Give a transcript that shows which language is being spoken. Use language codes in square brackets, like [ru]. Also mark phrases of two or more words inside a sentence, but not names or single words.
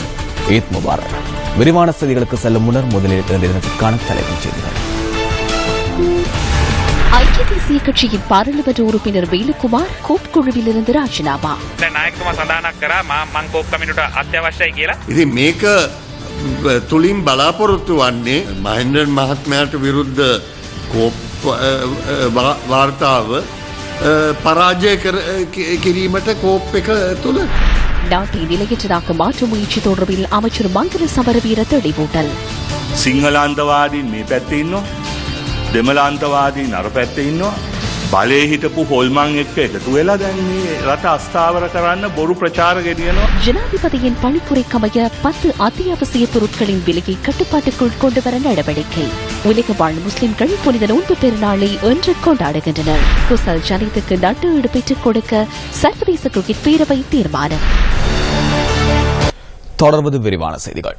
[ar] عيد مبارك. [ta] விரிவான செய்திகளுக்கு செல்லும் முன்னர் முதலில் இன்றைய தினத்திற்கான தலைப்புச் செய்திகள். ஐக்கிய தேசிய கட்சியின் பாராளுமன்ற உறுப்பினர் வேலுக்குமார் கோப் குழுவிலிருந்து ராஜினாமா. [si] இது මේක තුලින් බලාපොරොත්තු වන්නේ මහින්දන් මහත්මයාට විරුද්ධ කෝප් වාර්තාව පරාජය කිරීමට කෝප් එක තුල [ta] நாட்டை நிலையற்றதாக மாற்றும் முயற்சி தொடர்பில் அமைச்சர் மங்கள சமரவீர தெளிவூட்டல். [si] සිංහලන්තවාදීන් මේ පැත්තේ ඉන්නවා, දෙමළාන්තවාදීන් අර පැත්තේ ඉන්නවා. බලේ හිටපු හොල්මන් එක්ක එකතු වෙලා දැන් මේ රට අස්ථාවර කරන්න බොරු ප්‍රචාර ගෙනියනවා. [ta] ஜனாதிபதியின் பணிப்புரைக்கமைய 10 அத்தியாவசிய பொருட்களின் விலையை கட்டுப்பாட்டுக்குள் கொண்டுவர நடவடிக்கை. உலக வாழ் முஸ்லிம்கள் புனித நோன்பு பெருநாளை இன்று கொண்டாடுகின்றனர். குசல் ஜனித்துக்கு நட்டு பெற்றுக் கொடுக்க சர்வதேச கிரிக்கெட் பேரவை தீர்மானம். தொடர்வது விரிவான செய்திகள்.